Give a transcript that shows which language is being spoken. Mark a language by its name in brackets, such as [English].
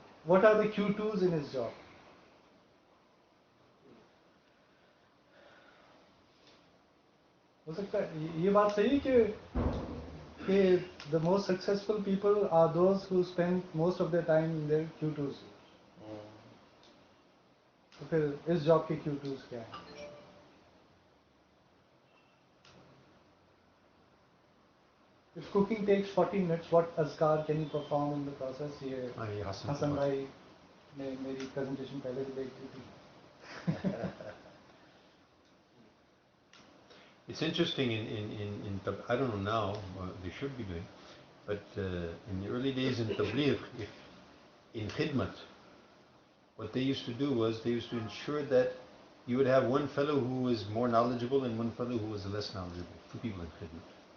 [English] What are the Q2s in his job? [Hindi] हो सकता है ये बात सही है कि [English] the most successful people are those who spend most of their time in their Q2s. [Hindi] तो फिर इस जॉब के Q2s क्या है? [English] If cooking takes 40 minutes, what azkar can you perform in the process? [Hindi] ये ये हसन भाई ने मेरी प्रेजेंटेशन पहले भी देखी थी. [English] It's interesting I don't know now, they should be doing, but in the early days in Tabligh, if in Khidmat, what they used to do was they used to ensure that you would have one fellow who was more knowledgeable and one fellow who was less knowledgeable. Two people in khidmat.